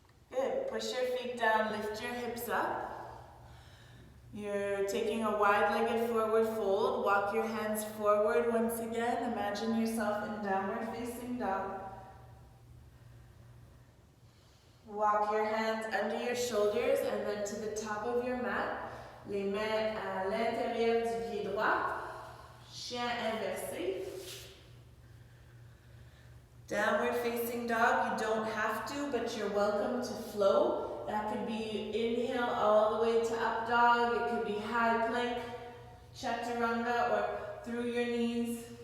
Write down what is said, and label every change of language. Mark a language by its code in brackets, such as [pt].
[en] Good. Push your feet down, lift your hips up. You're taking a wide-legged forward fold. Walk your hands forward once again. Imagine yourself in downward facing dog. Walk your hands under your shoulders and then to the top of your mat. [fr] Les mains à l'intérieur du pied droit. Chien inversé. [en] Downward facing dog, you don't have to, but you're welcome to flow. That could be inhale all the way to up dog. It could be high plank, chaturanga, or through your knees.